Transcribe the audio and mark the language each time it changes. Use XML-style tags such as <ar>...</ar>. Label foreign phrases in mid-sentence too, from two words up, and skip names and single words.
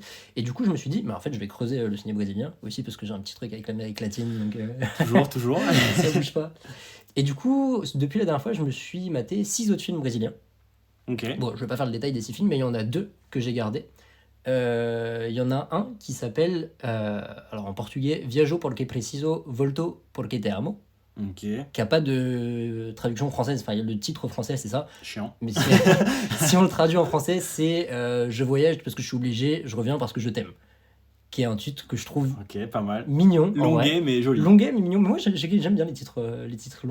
<fr>Et du coup, je me suis dit, mais en fait, je vais creuser le cinéma brésilien. Aussi parce que j'ai un petit truc avec l'Amérique latine. Donc Toujours. ça bouge pas. Et du coup, depuis la dernière fois, je me suis maté 6 autres films brésiliens. Ok. Bon, je vais pas faire le détail des 6 films, mais il y en a 2 que j'ai gardés. Il y en a un qui s'appelle, alors en portugais, Viajo porque preciso, volto porque te amo, Ok. qui a pas de traduction française. Enfin, le titre français, c'est ça. Chiant. Mais si on le traduit en français, c'est Je voyage parce que je suis obligé, je reviens parce que je t'aime. Qui est un titre que je trouve Ok, pas mal. mignon. en vrai. Longuet, mais joli. Longuet, mais mignon. Mais moi, j'aime bien les titres longs.</fr>